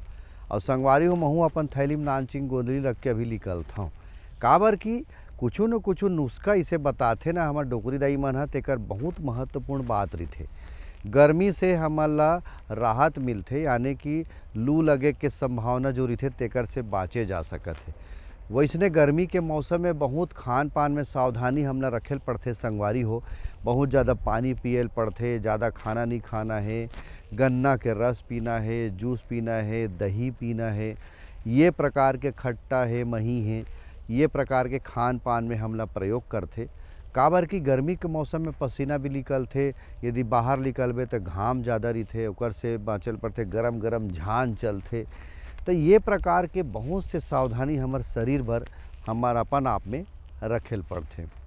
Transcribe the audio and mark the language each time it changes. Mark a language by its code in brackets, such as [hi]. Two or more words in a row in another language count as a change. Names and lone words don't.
[hne] और संगवारी हो महू अपन थैली में नानचिंग गोदली रख के अभी निकलता हूँ, काबर कि कुछ न कुछ नुस्खा इसे बताथे ना हमार डोकरी दाई मन तेकर बहुत महत्वपूर्ण बात रही। गर्मी से हमला राहत मिलथे, यानी कि लू लगे के संभावना जो रही तेकर से बाँचे जा सकत है। वैसने गर्मी के मौसम में बहुत खान पान में सावधानी हमला रखेल पड़थे संगवारी हो। बहुत ज़्यादा पानी पियल पड़थे, ज़्यादा खाना नहीं खाना है, गन्ना के रस पीना है, जूस पीना है, दही पीना है, ये प्रकार के खट्टा है, मही है, ये प्रकार के खान पान में हमला प्रयोग करथे। काबर कि गर्मी के मौसम में पसीना भी निकलथे, यदि बाहर निकलबे तो घाम ज़्यादा रही ओकर से बाँचल पड़थे, गरम गरम झान चलथे। तो ये प्रकार के बहुत से सावधानी हमार शरीर भर हमार अपन आप में रखेल पड़थे।